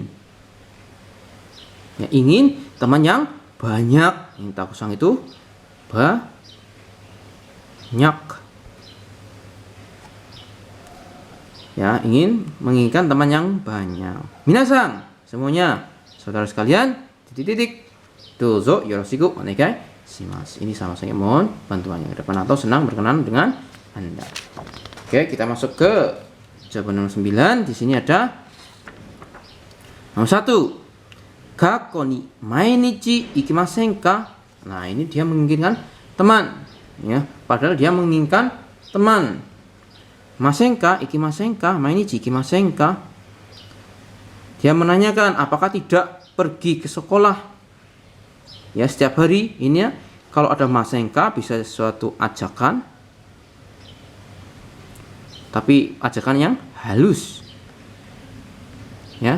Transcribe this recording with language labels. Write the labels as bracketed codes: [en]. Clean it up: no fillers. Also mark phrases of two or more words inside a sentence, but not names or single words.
[id] Ya, ingin teman yang banyak. Yang takusang itu banyak. Ya, menginginkan teman yang banyak. Minasan, semuanya, saudara sekalian, titik-titik. [ja] どうぞよろしくお願いします. [id] Ini sama saya mohon bantuannya ke depan atau senang berkenan dengan Anda. Oke, kita masuk ke jawaban nomor 9. Di sini ada nomor 1. [ja] 学校に毎日行きませんか? [id] Nah, ini dia menginginkan teman. Ya, padahal dia menginginkan teman. [ja] ませんか、行きませんか、毎日行きませんか. [id] Dia menanyakan apakah tidak pergi ke sekolah. Ya, setiap hari. Ini ya, kalau ada masenka bisa suatu ajakan. Tapi ajakan yang halus. Ya.